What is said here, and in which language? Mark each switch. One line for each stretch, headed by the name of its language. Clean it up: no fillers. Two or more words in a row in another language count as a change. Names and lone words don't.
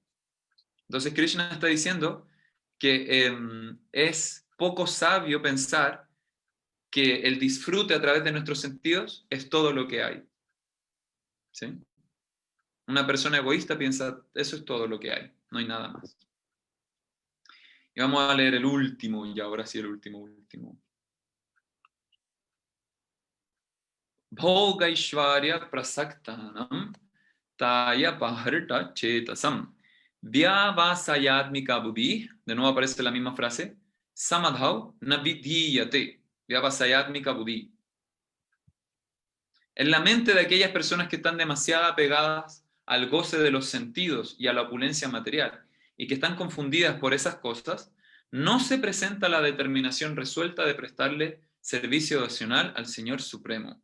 Spanish: Entonces Krishna está diciendo que es poco sabio pensar que el disfrute a través de nuestros sentidos es todo lo que hay. ¿Sí? Una persona egoísta piensa, eso es todo lo que hay, no hay nada más. Y vamos a leer el último, y ahora sí el último.
Sanskrit: Bhogaishvarya prasaktanam taya paharita chetasam vyavasayatmika buddhi.
Spanish: De nuevo aparece la misma frase.
Sanskrit: Samadhau navidhiyate vyavasayatmika buddhi.
Spanish: En la mente de aquellas personas que están demasiado apegadas al goce de los sentidos y a la opulencia material, y que están confundidas por esas cosas, no se presenta la determinación resuelta de prestarle servicio devocional al Señor Supremo.